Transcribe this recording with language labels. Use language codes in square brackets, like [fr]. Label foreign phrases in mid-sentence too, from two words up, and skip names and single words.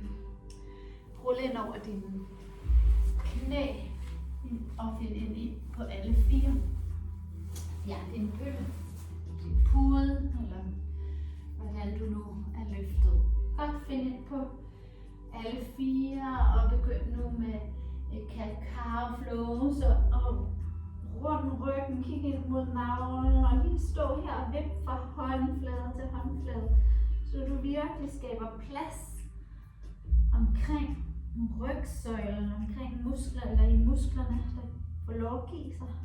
[da] Rul ind over dine knæ og find ind i på alle fire. Ja, din bøtte, din pude, eller hvordan du nu er løftet. Godt, find ind på alle fire og begynd nu med et [en] cat-cow flow, [da] så rund ryggen, kig ind mod navlen og lige stå her og vip fra håndflade til håndflade, så du virkelig skaber plads omkring rygsøjlen, omkring muskler eller i musklerne, der får lov at give sig.